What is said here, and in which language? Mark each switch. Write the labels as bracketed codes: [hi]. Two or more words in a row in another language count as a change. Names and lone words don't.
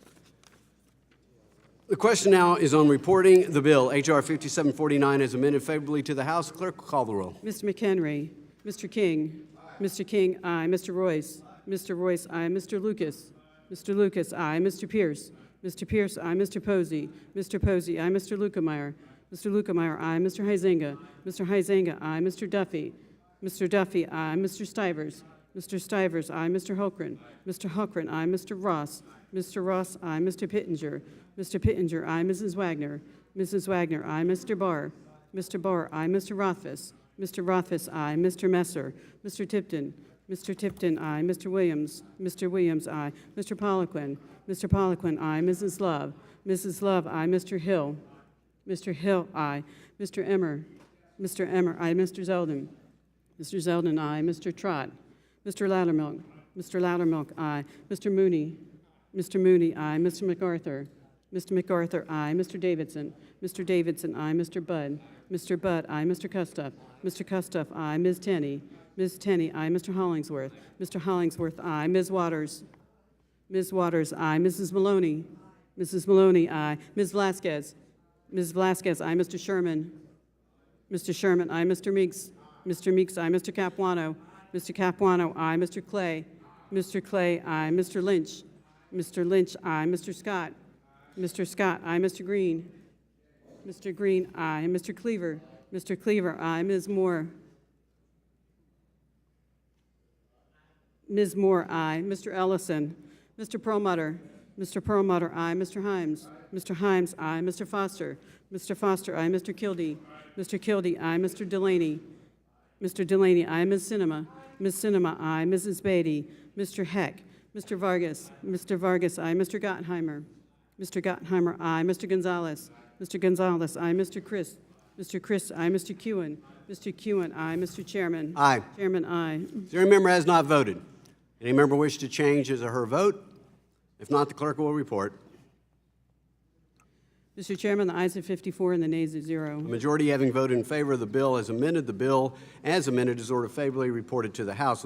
[en] The question now is on reporting the bill, H.R. 5749, as amended favorably to the House. The clerk will call the roll. Mr. McHenry. Mr. King. Mr. King, aye. Mr. Royce. Mr. Royce, aye. Mr. Lucas. Mr. Lucas, aye. Mr. Pierce. Mr. Pierce, aye. Mr. Posey. Mr. Posey, aye. Mr. Lukemeyer. Mr. Lukemeyer, aye. Mr. Huizenga. Mr. Huizenga, aye. Mr. Duffy. Mr. Duffy, aye. Mr. Stivers. Mr. Stivers, aye. Mr. Holgren. Mr. Holgren, aye. Mr. Ross. Mr. Ross, aye. Mr. Pittenger. Mr. Pittenger, aye. Mrs. Wagner. Mrs. Wagner, aye. Mr. Barr. Mr. Barr, aye. Mr. Rothfuss. Mr. Rothfuss, aye. Mr. Messer. Mr. Tipton. Mr. Tipton, aye. Mr. Williams. Mr. Williams, aye. Mr. Poliquin. Mr. Poliquin, aye. Mrs. Love. Mrs. Love, aye. Mr. Hill. Mr. Hill, aye. Mr. Emmer. Mr. Emmer, aye. Mr. Zeldin. Mr. Zeldin, aye. Mr. Trott. Mr. Loudermilk. Mr. Loudermilk, aye. Mr. Mooney. Mr. Mooney, aye. Mr. MacArthur. Mr. MacArthur, aye. Mr. Davidson. Mr. Davidson, aye. Mr. Budd. Mr. Budd, aye. Mr. Kustuff. Mr. Kustuff, aye. Ms. Tenney. Ms. Tenney, aye. Mr. Hollingsworth. Mr. Hollingsworth, aye. Ms. Waters. Ms. Waters, aye. Mrs. Maloney. Mrs. Maloney, aye. Ms. Vasquez. Ms. Vasquez, aye. Mr. Sherman. Mr. Sherman, aye. Mr. Meeks. Mr. Meeks, aye. Mr. Capuano. Mr. Capuano, aye. Mr. Clay. Mr. Clay, aye. Mr. Lynch. Mr. Lynch, aye. Mr. Scott. Mr. Scott, aye. Mr. Green. Mr. Green, aye. Mr. Cleaver. Mr. Cleaver, aye. Ms. Moore. Ms. Moore, aye. Mr. Ellison. Mr. Perlmutter. Mr. Perlmutter, aye. Mr. Himes. Mr. Himes, aye. Mr. Foster. Mr. Foster, aye. Mr. Kildee. Mr. Kildee, aye. Mr. Delaney. Mr. Delaney, aye. Ms. Sinema. Ms. Sinema, aye. Mrs. Beatty. Mr. Heck. Mr. Vargas. Mr. Vargas, aye. Mr. Gottheimer. Mr. Gottheimer, aye. Mr. Gonzalez. Mr. Gonzalez, aye. Mr. Chris. Mr. Chris, aye. Mr. Kewen. Mr. Kewen, aye. Mr. Chairman. Aye. Chairman, aye. Is there any member who has not voted? Any member wish to change his or her vote? If not, the clerk will report. Mr. Chairman, the ayes are 54 and the nays are 0. A majority having voted in favor of the bill as amended, the bill as amended is ordered favorably reported to the House.